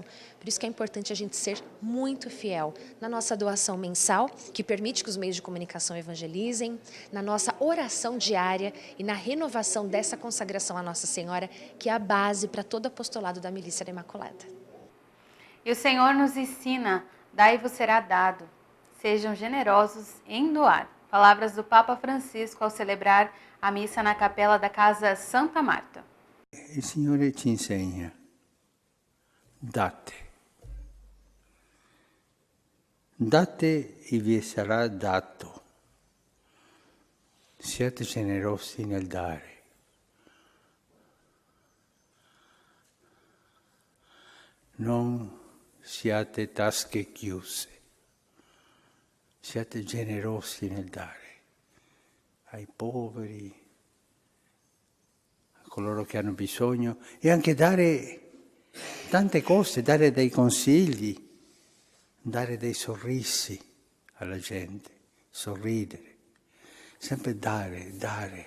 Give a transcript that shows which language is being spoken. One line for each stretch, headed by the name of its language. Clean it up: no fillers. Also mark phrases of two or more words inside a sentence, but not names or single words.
Portuguese: Por isso que é importante a gente ser muito fiel na nossa doação mensal, que permite que os meios de comunicação evangelizem, na nossa oração diária e na renovação dessa consagração à Nossa Senhora, que é a base para todo apostolado da Milícia da Imaculada. E o Senhor nos ensina, dai-vos será dado, sejam generosos em doar. Palavras do Papa Francisco ao celebrar a missa na capela da Casa Santa Marta.
Italian: Il Signore ci insegna, date. Date e vi sarà dato. Siate generosi nel dare. Non siate tasche chiuse, siate generosi nel dare ai poveri, a coloro che hanno bisogno e anche dare tante cose, dare dei consigli, dare dei sorrisi alla gente, sorridere, sempre dare, dare.